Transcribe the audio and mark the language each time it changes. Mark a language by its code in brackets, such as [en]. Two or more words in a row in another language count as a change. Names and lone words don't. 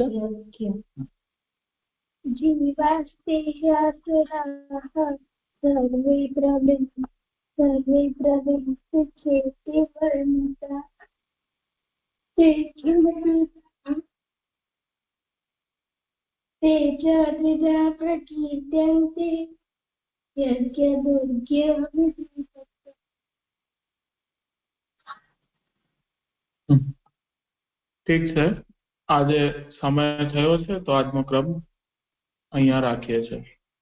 [sa] यज्ञ जीवास्ते ह्यासुराः सर्वे प्रवृत्तिं चेति वर्णिता ते च द्विधा प्रकीर्त्यन्ते यज्ञ-दुर्ग-विभेदतः। [gu] ઠીક છે આજે સમય થયો છે તો આજનો ક્રમ અહીંયા રાખીએ છીએ।